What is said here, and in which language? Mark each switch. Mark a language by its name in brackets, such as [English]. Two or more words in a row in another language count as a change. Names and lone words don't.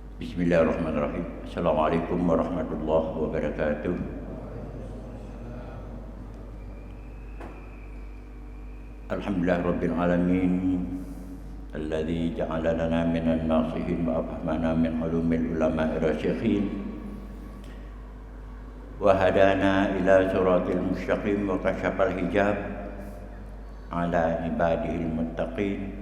[Arabic] بسم الله الرحمن الرحيم. السلام عليكم ورحمة الله وبركاته. الحمد لله رب العالمين الذي جعل لنا من الناصحين وأفهمنا من علوم العلماء الراسخين وهدانا إلى الصراط المستقيم وكشف الحجاب على عباده المتقين.